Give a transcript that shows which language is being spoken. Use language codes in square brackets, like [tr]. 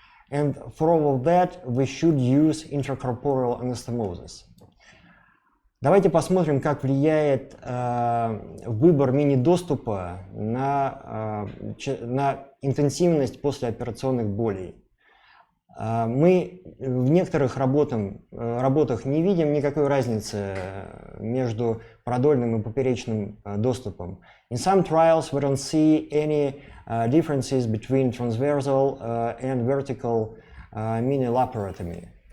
[en] And for all of that, we should use intracorporeal anastomoses. [ru] Давайте посмотрим, как влияет выбор мини-доступа на интенсивность послеоперационных болей. Мы в некоторых работах не видим никакой разницы между продольным и поперечным доступом. [en] In some trials we don't see any differences between transversal and vertical mini laparotomy.